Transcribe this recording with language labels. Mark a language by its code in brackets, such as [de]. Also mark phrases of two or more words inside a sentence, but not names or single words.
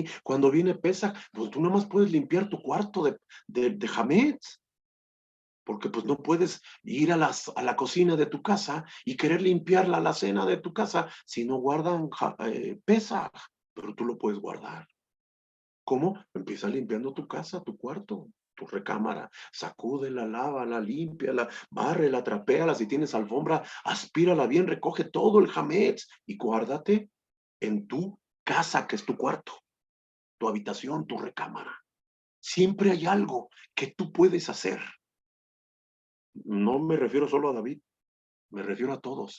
[es] Cuando viene pesa, pues tú nada más puedes limpiar tu cuarto de Hametz, porque pues no puedes ir a la cocina de tu casa y querer limpiar la alacena de tu casa si no guardan Pesaj, pero tú lo puedes guardar. ¿Cómo? Empieza limpiando tu casa, tu cuarto, tu recámara, sacúdela, lávala, límpiala, bárrela, trapéala, si tienes alfombra, aspírala bien, recoge todo el hametz y guárdate en tu casa, que es tu cuarto, tu habitación, tu recámara. Siempre hay algo que tú puedes hacer. No me refiero solo a David, me refiero a todos.